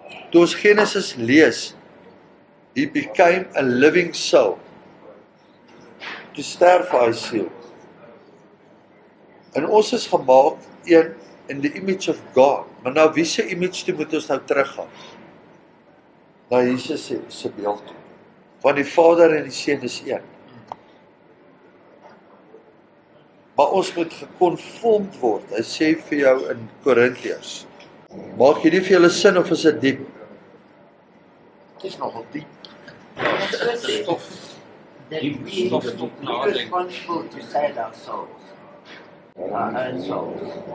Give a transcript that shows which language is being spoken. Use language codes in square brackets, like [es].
[af] Toe ons Genesis lees, [en] he became a living soul. [af] Toe sterf hy siel. En ons is gemaak een [en] in the image of God. [af] Maar nou wie se image toe moet ons nou teruggaan? Na Jesus se beeld toe. Want die Vader en die Seun is een. Maar ons moet geconformed word. Hy sê vir jou in Korintiërs. Maak hierdie vir julle sin of is dit diep? [nl] Het is nogal diep. [en] That we're responsible to save our souls, our own souls.